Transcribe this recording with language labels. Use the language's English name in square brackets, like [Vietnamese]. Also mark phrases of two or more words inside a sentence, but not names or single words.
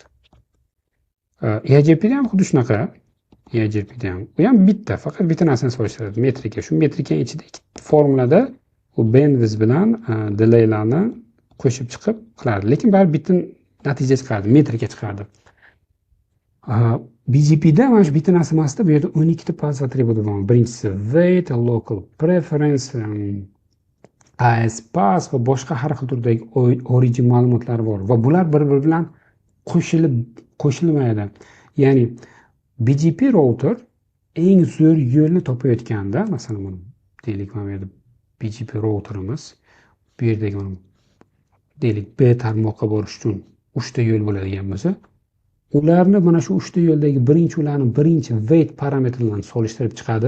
[Uzbek] EIGRP'da ham xuddi shunaqa. EIGRP'da ham u ham bitta, faqat bitta narsani solishtiradi, metrika. Shu metrikaning ichida ikkita formulada u bandwidth bilan delaylarni qo'shib chiqib qiladi. Lekin baribir bitta natija chiqardi, metrika chiqardi. BGP'da mana shu bitta narsa emasda, bu yerda 12 ta pas atributi bor. Birinchisi [English] weight, local preference, [Uzbek] ASPass va boshqa har xil turdagi origin ma'lumotlar bor va bular bir-biri bilan qo'shilmaydi. Ya'ni BGP router eng zo'r yo'lni topayotganda, masalan, mana deylik, mana bu yerda BGP routerimiz, bu yerdagi mana deylik B tarmoqqa borish uchun 3 ta yo'l bo'ladigan bo'lsa, ularni mana shu 3 ta yo'ldagi birinchi weight parametri bilan solishtirib chiqadi.